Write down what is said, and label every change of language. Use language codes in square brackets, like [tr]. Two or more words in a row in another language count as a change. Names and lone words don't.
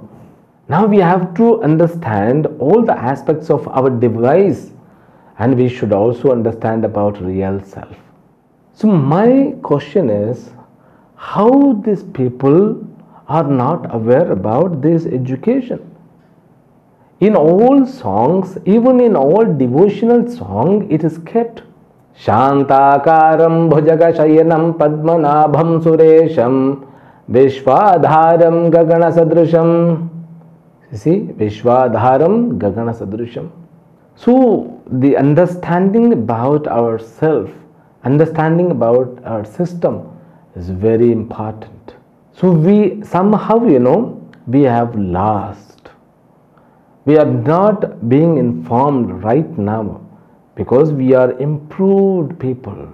[en] Now we have to understand all the aspects of our device, and we should also understand about real self. So my question is, how these people are not aware about this education? In all songs, even in all devotional song, it is kept. [sa] Shantakaram bhujaka shayanam padmanabham suresham vishwadharam gagana sadrisham. See, vishwadharam gagana sadrisham. [en] So, the understanding about ourself, understanding about our system is very important. So, we somehow, we have lost. We are not being informed right now because we are improved people.